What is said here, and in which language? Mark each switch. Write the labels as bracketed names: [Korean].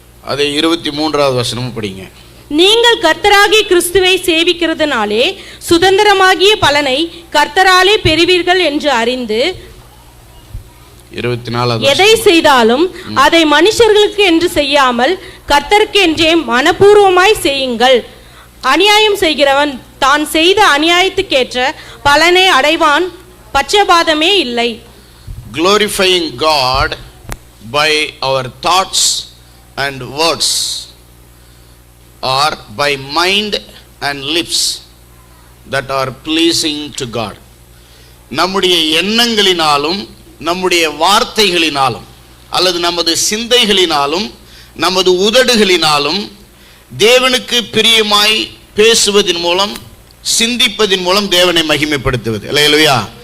[Tamil] அதை 23வது வசனம் படிங்க. நீங்கள் கர்த்தராகிய கிறிஸ்துவை சேவிக்கிறதுனாலே சுதந்திரமாகிய பலனை கர்த்தராலே பெறுவீர்கள் என்று அறிந்து, 24வது, எதை செய்தாலும் அதை மனுஷர்களுக்கு என்று செய்யாமல் கர்த்தருக்கு என்றே மனப்பூர்வமாய் செய்யுங்கள். அநியாயம் செய்கிறவன் தான் செய்த அநியாயத்துக்கேற்ற பலனை அடைவான், பட்சபாதமே இல்லை. [English] Glorifying God by our thoughts and words or by mind and lips that are pleasing to God. [Tamil] நம்முடைய எண்ணங்களினாலும் நம்முடைய வார்த்தைகளினாலும் அல்லது நமது சிந்தைகளினாலும் நமது உதடுகளினாலும் தேவனுக்கு பிரியமாய் பேசுவதன் மூலம் சிந்திப்பதின் மூலம் தேவனை மகிமைப்படுத்துவது. அல்லேலூயா.